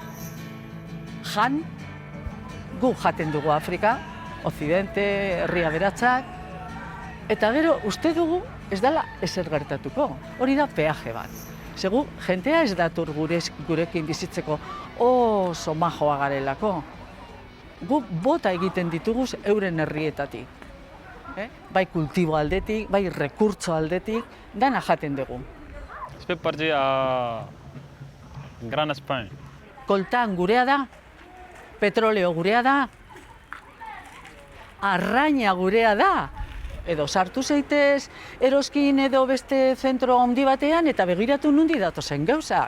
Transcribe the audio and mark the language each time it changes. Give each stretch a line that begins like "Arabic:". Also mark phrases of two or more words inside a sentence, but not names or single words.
Basque: gu jaten dugu Afrika, Occidente, herri aberatsak, eta gero uste dugu ez dela ezer gertatuko, hori da peaje bat. Segu, jentea ez dator gurekin bizitzeko oso majoa garelako. guk bota egiten ditugu euren herrietatik. Bai kultibo aldetik, bai rekurtso aldetik, dana jaten dugu.
French: Je peux partir à Gran Espagne.
Basque: Koltan gurea da, petroleo gurea da, arraina gurea da. Edo sartu zeitez eroskin edo beste zentro handi batean eta begiratu nundi datozen gauzak.